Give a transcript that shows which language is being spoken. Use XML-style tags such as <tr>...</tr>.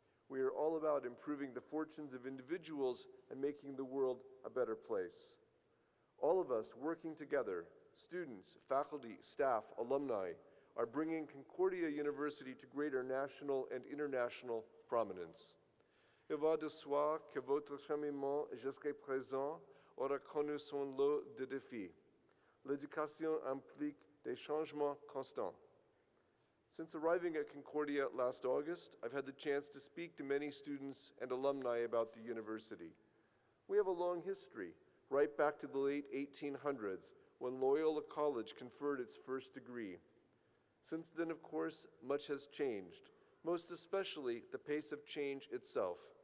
<en>We are all about improving the fortunes of individuals and making the world a better place. All of us working together, students, faculty, staff, alumni, are bringing Concordia University to greater national and international prominence.</en> <fr>Il va de soi que votre cheminement jusqu'à présent aura connu son lot de défis. L'éducation implique des changements constants.</fr> <en>Since arriving at Concordia last August, I've had the chance to speak to many students and alumni about the university. We have a long history, right back to the late 1800s, when Loyola College conferred its first degree. Since then, of course, much has changed, most especially the pace of change itself.</en>